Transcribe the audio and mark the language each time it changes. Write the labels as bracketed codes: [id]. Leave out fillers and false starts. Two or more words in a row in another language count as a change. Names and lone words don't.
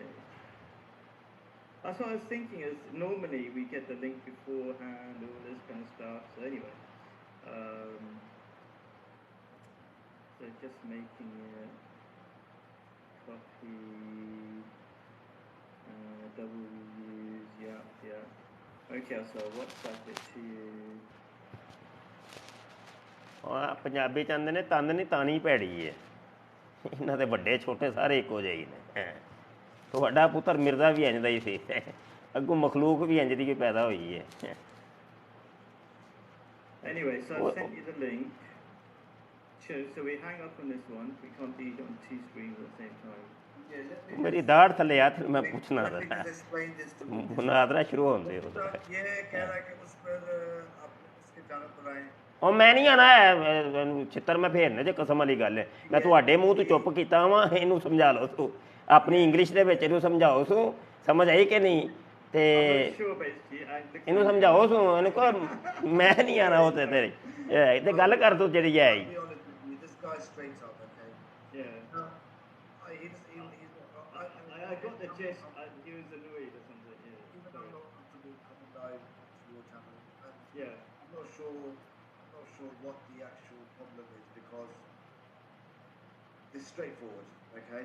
[en] That's what I was thinking, is normally we get the link beforehand, all this kind of stuff. So anyway, so just making it copy. Okay, so WhatsApp it to you. [pa] ਪੰਜਾਬੀ ਚ ਆਂਦੇ ਨੇ ਤੰਦ ਨਹੀਂ ਤਾਣੀ ਭੈੜੀ ਹੈ। ਇਹਨਾਂ ਦੇ ਵੱਡੇ ਛੋਟੇ ਸਾਰੇ ਇੱਕੋ ਜਿਹੇ ਹੀ ਨੇ। ਤੁਹਾਡਾ ਪੁੱਤਰ ਮਿਰਜ਼ਾ ਵੀ ਇੰਝ ਦਾ ਹੀ ਸੀ, ਅੱਗੋਂ ਮਖਲੂਕ ਵੀ ਇੰਝ ਦੀ ਕੋਈ ਪੈਦਾ ਹੋਈ ਹੈ। [en] Anyway, so I've sent you the link. So we hang up on this one. We can't be on 2 screens at the same time. Yeah, let me [pa] ਮੇਰੀ ਦਾੜ ਥੱਲੇ ਆ ਮੈਂ ਪੁੱਛਣਾ [en] let me ਜ਼ਰਾ, just explain this to you. [pa] ਮੁਨਾਜ਼ਰਾ ਸ਼ੁਰੂ ਹੁੰਦੇ [hi] ये कह रहा है कि उस पर आप उसके जाने पर आए। [pa] ਉਹ ਮੈਂ ਨਹੀਂ ਆਣਾ ਹੈ, ਛਿੱਤਰ ਮੈਂ ਫੇਰਨੇ ਜੇ ਕਸਮ ਵਾਲੀ ਗੱਲ ਹੈ। ਮੈਂ ਤੁਹਾਡੇ ਮੂੰਹ ਤੋਂ ਚੁੱਪ ਕੀਤਾ ਵਾਂ, ਇਹਨੂੰ ਸਮਝਾ ਲਓ ਤੂੰ ਆਪਣੀ ਇੰਗਲਿਸ਼ ਦੇ ਵਿੱਚ, ਇਹਨੂੰ ਸਮਝਾਓ ਤੂੰ, ਸਮਝ ਆਈ ਕਿ ਨਹੀਂ? ਤੇ [en] I'm not sure, basically. [pa] ਇਹਨੂੰ ਸਮਝਾਓ ਤੂੰ, ਇਹਨੂੰ ਕਹੋ ਮੈਂ ਨਹੀਂ ਆਣਾ ਉਹ ਤੇ ਤੇਰੀ ਤੇ ਗੱਲ ਕਰ ਤੂੰ ਜਿਹੜੀ ਹੈ। [en] I'll be honest with you, this guy's straight up, okay? Yeah. No, I got the gist. He was annoyed or something. Yeah. even though I'm not comfortable coming live to your channel, and Yeah. I'm not sure what the actual problem is, because it's straightforward, okay?